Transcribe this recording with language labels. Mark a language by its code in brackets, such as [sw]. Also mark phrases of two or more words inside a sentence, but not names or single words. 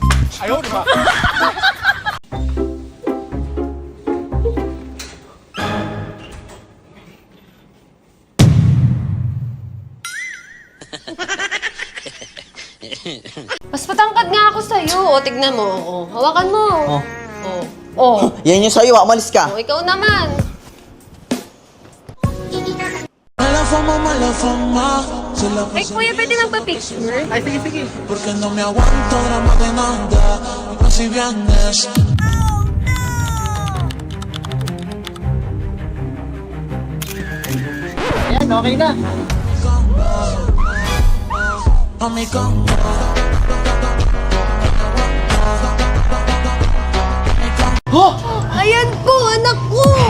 [tl] Mas patangkad nga ako sa'yo. O, tignan mo. O, hawakan mo. O. Yan yung sa'yo, umalis ka. O, ikaw naman. Ay, kuya, pwede magpa-picture? Ay, sige. [es] Porque no me aguanto drama de nada, casi vienes. [tl] Ayan, okay na. [en] Mami, come. [tl] Ayan po, anak ko!